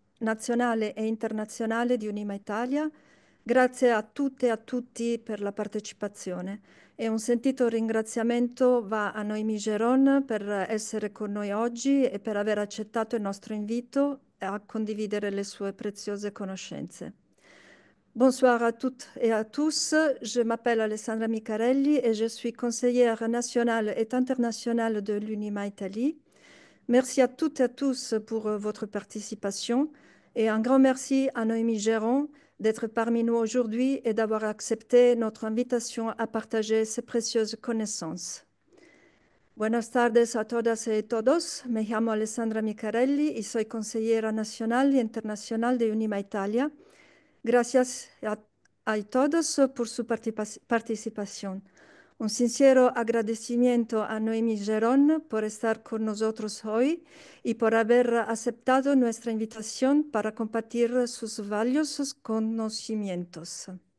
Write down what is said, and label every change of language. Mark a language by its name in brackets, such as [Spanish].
[Italian] nazionale e internazionale di Unima Italia. Grazie a tutte e a tutti per la partecipazione e un sentito ringraziamento va a Noémie Geron per essere con noi oggi e per aver accettato il nostro invito a condividere le sue preziose conoscenze. [French] Bonsoir à toutes et à tous. Je m'appelle Alessandra Micarelli et je suis conseillère nationale et internationale de l'Unima Italie. Merci à toutes et à tous pour votre participation et un grand merci à Noémie Géron d'être parmi nous aujourd'hui et d'avoir accepté notre invitation à partager ces précieuses connaissances. [Spanish] Buenas tardes a todas y todos. Me llamo Alessandra Micarelli y soy consejera nacional y internacional de Unima Italia. Gracias a todos por su participación. Un sincero agradecimiento a Noémie Geron por estar con nosotros hoy y por haber aceptado nuestra invitación para compartir sus valiosos conocimientos.